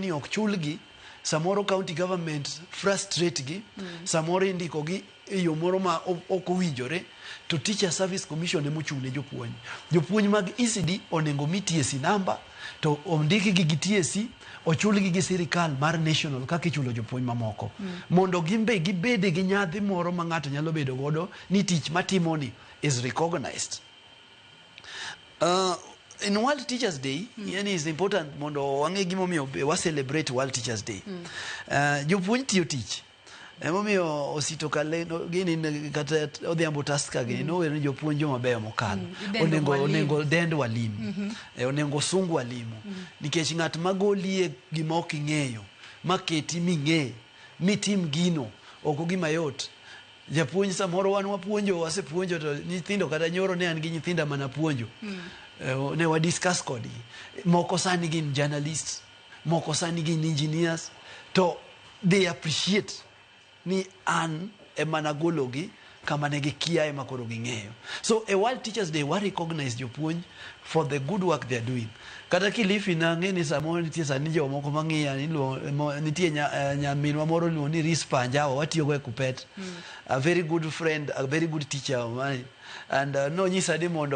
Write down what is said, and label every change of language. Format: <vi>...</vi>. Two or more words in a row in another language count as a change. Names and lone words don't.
<luo>ni ok chulgi samoro</luo> <en>county government</en> <luo>frustrate gi samoro indiko gi yo moro ma ok owinjore to teacher service commission emo chune jopuonj mag ECD onego mi TSE number to ondiki gi TSE ochulgi gi sirikal mar national kaka ichulo jopuonj mamoko mondo gimbe gibede gi nyadhi moro ma ngato nyalo bedo godo ni tich matimoni</luo> <en>is recognized.</en> <luo>In World Teachers Day, yani</luo> <en>is important</en> <luo>mondo wange gimomiyo wa celebrate World Teachers Day. Jopuonj tiyo tich. Emomiyo osito kale gini kata odhiambo taska gini no wero jopuonj mabeyo mokalo. Onego dend walimu. Onego sung walimu. Nikech ngat magolie gima ok ing'eyo, maketi ming'e, mitim gino, ok gima yot. Japuonj samoro wan wapuonjo wasepuonjo to nyithindo kata nyoro ne an gi nyithinda mana puonjo. Ne wa discuss kodi moko sani gin journalists, moko sani gin engineers, to</luo> <en>they appreciate</en> <luo>ni an emanagologi kama negi kia emakoro ging'eyo.</luo> <en>So a World Teachers Day wa recognize jopuonj for the good work they are doing.</en> <luo>Kata kilifi na ngeni samoro nitie sani jo moko mang'iya nitie nyaminwa moro luo ni Rispa Anjawa watiyo go e Kupet.</luo> <en>A very good friend, a very good teacher of mine, and</en> <luo>no nyisa de mondo</luo>